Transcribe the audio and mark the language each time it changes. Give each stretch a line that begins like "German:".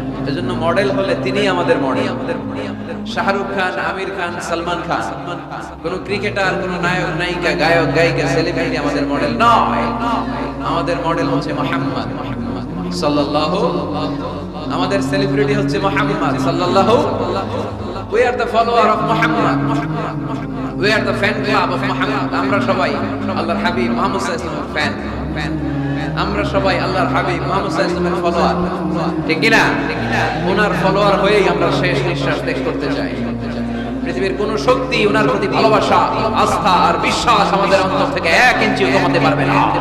Bangla: এজন্য মডেল হলে তিনি আমাদের মডেল। শাহরুখ খান, আমির খান, সালমান খান, কোন ক্রিকেটার, কোন নায়ক নায়িকা, গায়ক গায়িকা, সেলিব্রিটি আমাদের মডেল নয়। আমাদের মডেল হচ্ছে মুহাম্মদ সাল্লাল্লাহু, আমাদের সেলিব্রিটি হচ্ছে মুহাম্মদ সাল্লাল্লাহু।
English: We are the follower of Muhammad. We are the fan club of Muhammad.
Bangla: আমরা সবাই আল্লাহর হাবিব মুহাম্মদ সাল্লাল্লাহু আলাইহি ওয়াসাল্লামের ফ্যান। আমরা সবাই আল্লাহর হাবিব মুহাম্মদ সাল্লাল্লাহু আলাইহি ওয়াসাল্লামের ফলোয়ার। ঠিক কি না? ওনার ফলোয়ার হয়েই আমরা শেষ নিঃশ্বাস ত্যাগ করতে চাই। পৃথিবীর কোন শক্তি ওনার প্রতি ভালোবাসা, আস্থা আর বিশ্বাস আমাদের অন্তর থেকে 1 ইঞ্চিও কমাতে পারবে না।